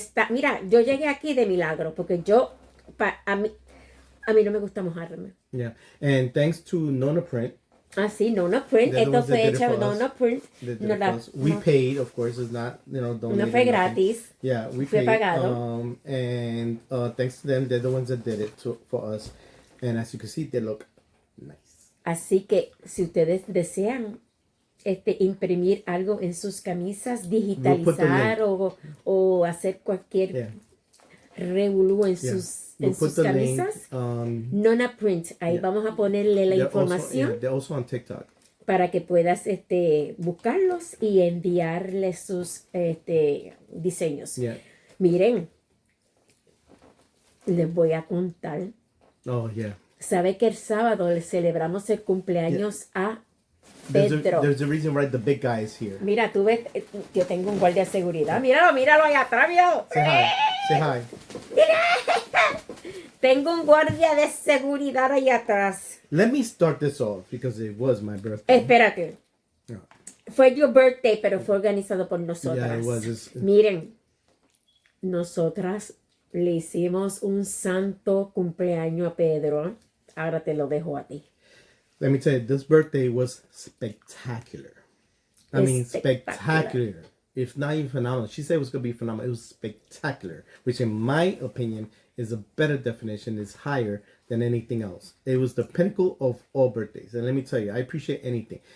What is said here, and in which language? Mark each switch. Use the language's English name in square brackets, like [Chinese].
[Spanish] Mira, yo llegué aquí de milagro, porque a mí no me gusta mojarme. [English] Yeah, and thanks to Nona Print. [Spanish] Sí, Nona Print. Esto fue hecho Nona Print. [English] We paid, of course. It's not, donated. [Spanish] No fue gratis. [English] Yeah, we [Spanish] fue [English] paid. [Spanish] Pagado. [English] And thanks to them, they're the ones that did it for us. And as you can see, they look nice. [Spanish] Así que si ustedes desean imprimir algo en sus camisas, digitalizar o hacer cualquier revolú en sus camisas, Nona Print, ahí vamos a ponerle la información. [English] They're also on TikTok. [Spanish] Para que puedas buscarlos y enviarles sus diseños. [English] Yeah. [Spanish] Miren, les voy a contar. [English] Oh, yeah. [Spanish] ¿Sabe que el sábado le celebramos el cumpleaños a Pedro? [English] There's a reason why the big guy is here. [Spanish] Mira, tú ves, yo tengo un guardia de seguridad. Míralo allá atrás, míralo. [English] Say hi. [Spanish] Tengo un guardia de seguridad allá atrás. [English] Let me start this off because it was my birthday. [Spanish] Espérate. No. Fue [English] your birthday, [Spanish] pero fue organizado por nosotras. [English] Yeah, it was. [Spanish] Miren, nosotras le hicimos un santo cumpleaños a Pedro. Ahora te lo dejo a ti. [English] Let me tell you, this birthday was spectacular. I mean, spectacular. If not even phenomenal. She said it was going to be phenomenal. It was spectacular, which in my opinion is a better definition, is higher than anything else. It was the pinnacle of all birthdays. And let me tell you, I appreciate anything.